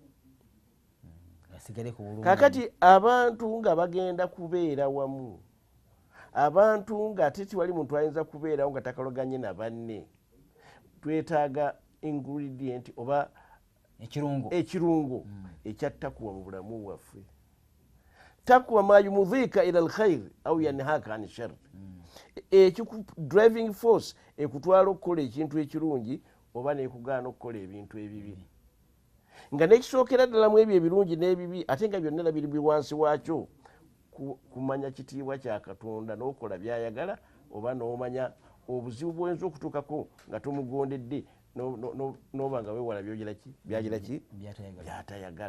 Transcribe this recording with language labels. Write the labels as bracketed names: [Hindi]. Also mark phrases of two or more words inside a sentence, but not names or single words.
[Ganda] Kakati abantu nga bagenda kubeera wamu, abantu nga ate tiwali muntu ayinza kubeerawo nga takaloganye na banne, twetaaga ingredient oba ekirungo ekya takuwa mu bulamu bwaffe. [Arabic] تقوى ما يمضيك إلى الخير أو ينهاك عن الشر, [English] driving force [Ganda] ekutwala okukola ekintu ekirungi oba nekugaana okukola ebintu ebibi. Nga nekisookera ddala mu ebyo ebirungi n'ebibi ate nga byonna biri wansi waakyo kumanya kitiibwa kya Katonda n'okola byayagala oba n'omanya obuzibu bw'oyinza okutuukako nga tomugondedde n'oba nga weewala byatayagala.